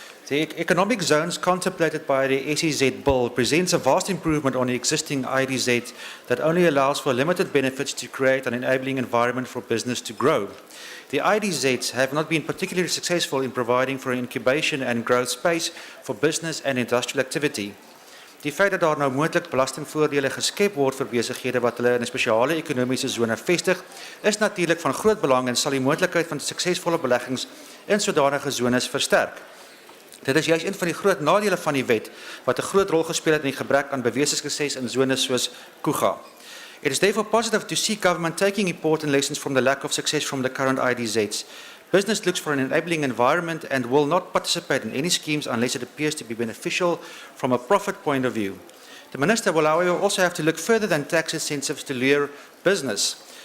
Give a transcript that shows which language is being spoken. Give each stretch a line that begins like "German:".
English: The economic zones contemplated by the SEZ Bill presents a vast improvement on the existing IDZ that only allows for limited benefits to create an enabling environment for business to grow. The IDZs have not been particularly successful in providing for incubation and growth space for business and industrial activity.
Afrikaans: Die feit dat daar nou moontlik belastingvoordele geskep word vir besighede wat hulle in 'n spesiale ekonomiese sone vestig, is natuurlik van groot belang en sal die moontlikheid van suksesvolle beleggings in sodanige zones versterk. Dit is juist een van die groot nadele van die wet wat 'n groot rol gespeel het in die gebrek aan bewese sukses in zones soos Kuga.
English: It is therefore positive to see government taking important lessons from the lack of success from the current IDZs. Business looks for an enabling environment and will not participate in any schemes unless it appears to be beneficial from a profit point of view. The Minister will, however, also have to look further than tax incentives to lure business.